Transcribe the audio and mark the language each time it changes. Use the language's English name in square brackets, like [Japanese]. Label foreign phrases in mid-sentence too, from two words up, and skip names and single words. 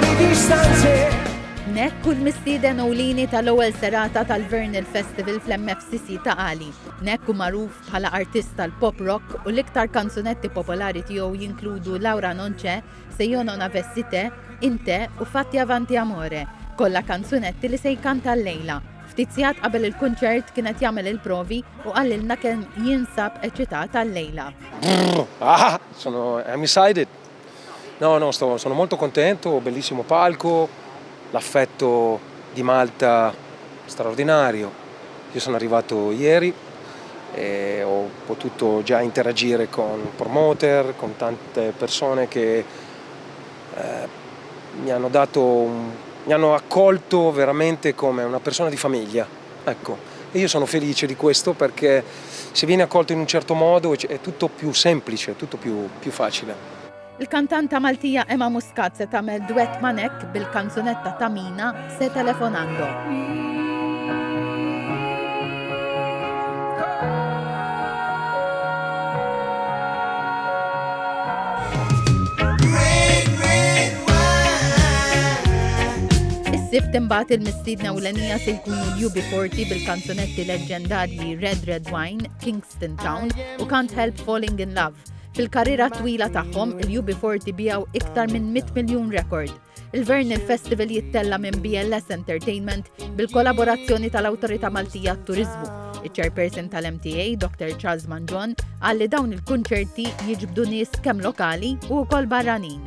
[Italian] distanze. [Maltese] Nek kull mistieden ewlieni tal-ewwel serata tal-Vernal Festival fl-MFCC ta' Għali. Nek hu magħruf bħala artist tal-pop rock u l-iktar kanzunetti popolari tiegħu jinkludu Laura Non c'è, Se io non avessi te, Inte u Fatti avanti amore, kollha kanzunetti li se jkanta llejla. Ftit sigħat qabel il-kunċert kienet jagħmel il-provi u qallilna kemm jinsab eċitat għal-lejla. [English] I'm excited. [Italian] No, sono molto contento, bellissimo palco, l'affetto di Malta straordinario. Io sono arrivato ieri e ho potuto già interagire con promoter, con tante persone che mi hanno accolto veramente come una persona di famiglia. Ecco, e io sono felice di questo perché se vieni accolto in un certo modo è tutto più semplice, tutto più facile. [Maltese] Il-kantanta Maltija Emma Muscat se tagħmel duett ma' Nek bil-kanzunetta ta' Mina Se telefonando. Is-sibt imbagħad il-mistiedna ewlenija se jkunu l-UB40 bil-kanzunetti leġġendarji Red Wine, Kingston Town u Can't Help Falling in Love. Fil-karriera twila tagħhom, il-UB40 bijaw iktar minn 100 miljun rekord. Il-Vernal Festival jittella minn BLS Entertainment bil-kollaborazzjoni tal-Awtorità Maltija t-Turiżmu. Il-Chairperson tal-MTA, Dr. Charles Manjon, għalli dawn il-kunċerti jiġbdu nies kemm lokali u wkoll barranin.